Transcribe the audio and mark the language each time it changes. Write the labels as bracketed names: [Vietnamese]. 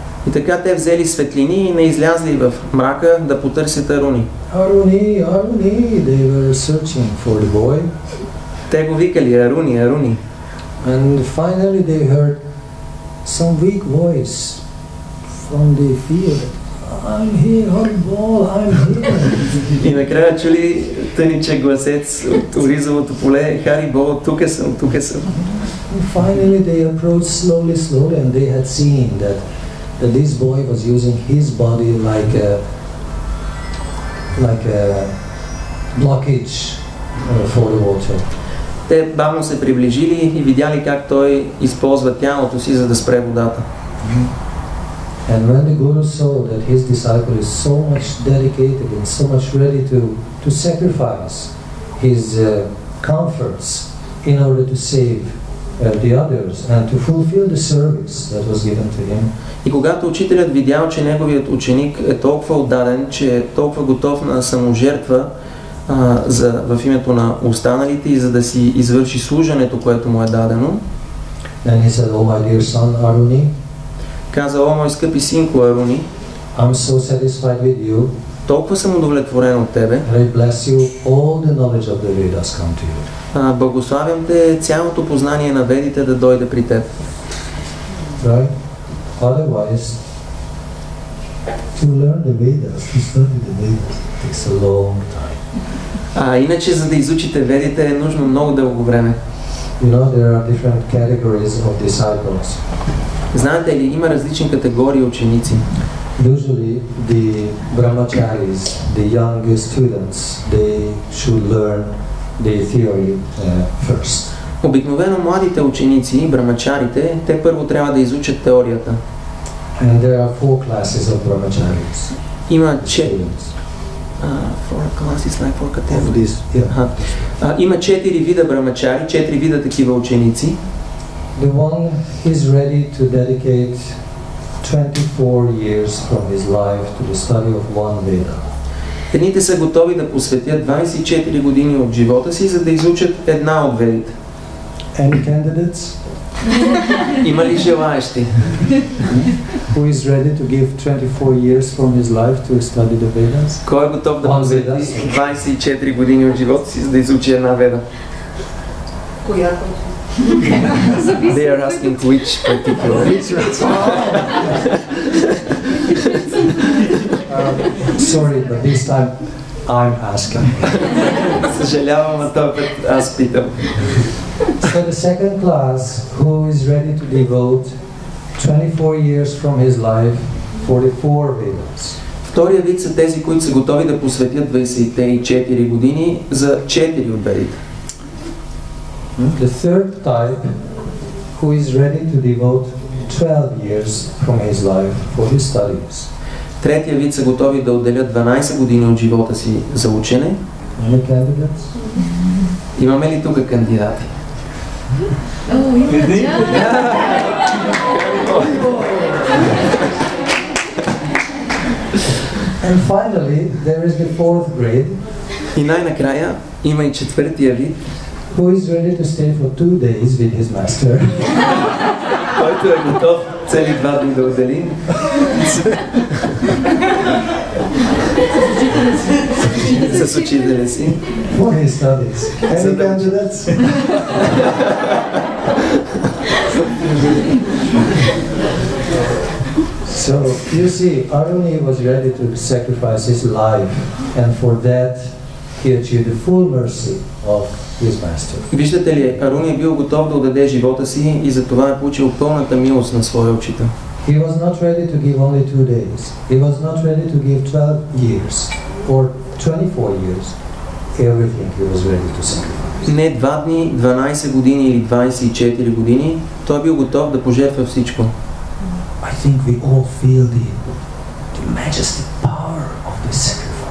[Bulgarian] И така те взели светлини и не излязли в мрака да потърсят Аруни. [English] Aruni, Aruni, they were searching for the boy. [Bulgarian] Те го викали Аруни, Аруни. [English] And finally they heard some weak voice from the field. I'm here, Haribol, I'm here. [Bulgarian] И накрая чули тъничък гласец от оризовото поле. Харибол, тук съм, тук съм. [English] And finally they approached slowly and they had seen that this boy was using his body like like a blockage for the water. [Bulgarian] Те бавно се приближили и видяли как той използва тялото си, за да спре водата. [English] And when the Guru saw that his disciple is so much dedicated and so much ready to sacrifice his comforts in order to save the others and to fulfill the service that was given to him, [Bulgarian] И когато учителят видял, че неговият ученик е толкова отдаден, че е толкова готов на саможертва в името на останалите и за да си извърши служенето, което му е дадено, [English] then he said, "Oh my dear son Aruni, [Bulgarian] каза: "О, мой скъпи синко Аруни, [English] I'm so satisfied with you, [Bulgarian] толкова съм удовлетворен от тебе. [English] and I bless you, all the knowledge of the Vedas come to you." [Bulgarian] Благославям те цялото познание на ведите да дойде при теб. [English] Right? Otherwise, to learn the Vedas, to study the Vedas, takes a long time. [Bulgarian] Иначе, за да изучите ведите, е нужно много дълго време. [English] You know, there are different categories of disciples. [Bulgarian] Знаете ли, има различни категории ученици. [English] Usually, the brahmacharis, the young students, they should learn the theory first. [Bulgarian] Обикновено младите ученици, брамачарите, те първо трябва да изучат теорията. [English] And there are 4 classes of brahmacharis. [Bulgarian] Има [English] Students. Of this, yeah. [Bulgarian] Има 4 вида брамачари, 4 вида такива ученици. [English] The one is ready to dedicate 24 years from his life to the study of one Veda. [Bulgarian] Едните са готови да посветят 24 години от живота си, за да изучат една от ведите. [English] Any candidates [Bulgarian] Има ли желаещи? [English] who is ready to give 24 years from his life to study the Vedas? [Bulgarian] Кой е готов да посвети 24 години от живота си, за да изучи една веда? Коя? [English] They are asking which particular. Sorry, but this time I'm asking. [Bulgarian] Съжалявам, а този път аз питам. [English] So the second class, who is ready to devote 24 years from his life for the 4 Vedas. [Bulgarian] Втория вид са тези, които са готови да посветят 24 години за 4 от ведите. [English] The third type, who is ready to devote 12 years from his life for his studies. [Bulgarian] Третия вид са готови да отделят 12 години от живота си за учене. [English] Any candidates? [Bulgarian] Имаме ли тук кандидати? [English] And finally, there is the 4th grade, [Bulgarian] И най-накрая има и четвъртия вид, [English] who is ready to stay for 2 days with his master. [Bulgarian] който е готов цели 2 дни да отдели. С учителя си. [English] For his studies. Any candidates? So, you see, Aruni was ready to sacrifice his life, and for that, he achieved the full mercy of his master. [Bulgarian] Виждате ли, Аруни е бил готов да отдаде живота си и за това е получил пълната милост на своя учител. [English] He was not ready to give only 2 days. He was not ready to give 12 years or 24 years. Everything he was ready to sacrifice. [Bulgarian] Не 2 дни, 12 години или 24 години, той е бил готов да пожертва всичко. [English] I think we all feel the majestic power of this sacrifice.